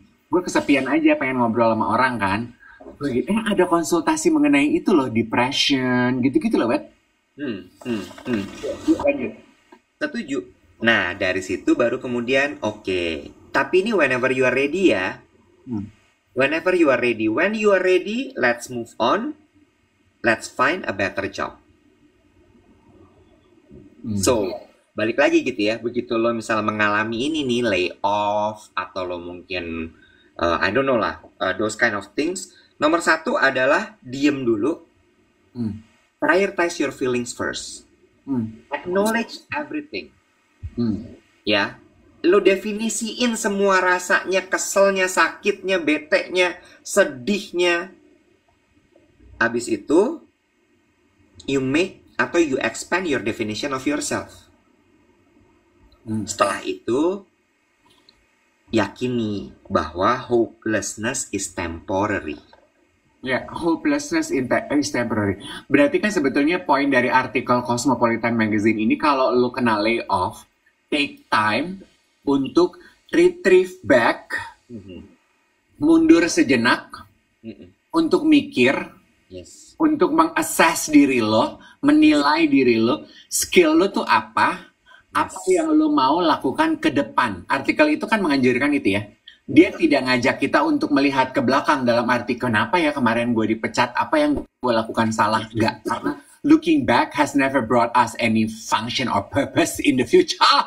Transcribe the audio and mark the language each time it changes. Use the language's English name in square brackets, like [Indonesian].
[Indonesian] Gue kesepian aja pengen ngobrol sama orang kan. Gue gitu, ada konsultasi mengenai itu loh, depression, gitu-gitu loh, Wet. Lanjut. setuju. Nah, dari situ baru kemudian, oke. Tapi ini [English] whenever you are ready [Indonesian] ya. [English] Whenever you are ready. When you are ready, let's move on. Let's find a better job. [Indonesian] So, balik lagi gitu ya. Begitu lo misalnya mengalami ini nih, layoff, atau lo mungkin, [English] I don't know [Indonesian] lah, [English] those kind of things. [Indonesian] Nomor satu adalah diem dulu. [English] Prioritize your feelings first. Acknowledge everything. [Indonesian] Ya, lo definisiin semua rasanya, keselnya, sakitnya, beteknya, sedihnya. Habis itu, [English] you make [Indonesian] atau [English] you expand your definition of yourself. [Indonesian] Setelah itu, yakini bahwa [English] hopelessness is temporary. [Indonesian] Ya, [English] hopelessness is temporary. [Indonesian] Berarti kan sebetulnya poin dari artikel Cosmopolitan Magazine ini, kalau lu kena layoff, [English] take time [Indonesian] untuk [English] retrieve back, Mhm. [Indonesian] mundur sejenak, Mm-mm. untuk mikir, [English] Yes. [Indonesian] untuk mengassess diri lo, menilai diri lo, skill lo tuh apa [English] Yes. [Indonesian] yang lo mau lakukan ke depan. Artikel itu kan menganjurkan itu ya. Dia tidak ngajak kita untuk melihat ke belakang dalam arti kenapa ya kemarin gue dipecat, apa yang gue lakukan salah. Enggak, karena [English] looking back has never brought us any function or purpose in the future.